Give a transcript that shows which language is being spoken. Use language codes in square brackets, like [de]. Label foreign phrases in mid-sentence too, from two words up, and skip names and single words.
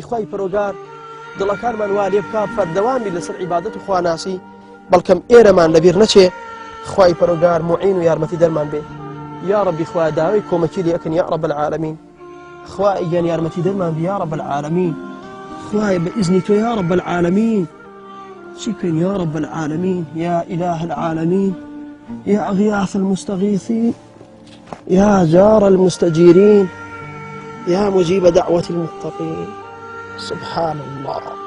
[ckb] خوای پەروەردگار دڵەکانمان وا لێ بکا فەردەوام بین لەسەر عیبادەت و خواناسی بەڵکەم ئێرەمان لەبیر نەچێ خوای پەروەردگار معین و یارمەتی دەرمان بێ [ar] یا ربی [ckb] خوا داوای کۆمەکی لێ ئەکەن [ar] یا رب العالمین [ckb] خوای گیان یارمەتی دەرمان بێ [ar] یا رب العالمین خوای بإذن تو يا رب العالمين شكرا يا رب العالمين يا إله العالمين يا أغياث المستغيثين يا جار المستجيرين يا مجيب دعوة المتقين سبحان الله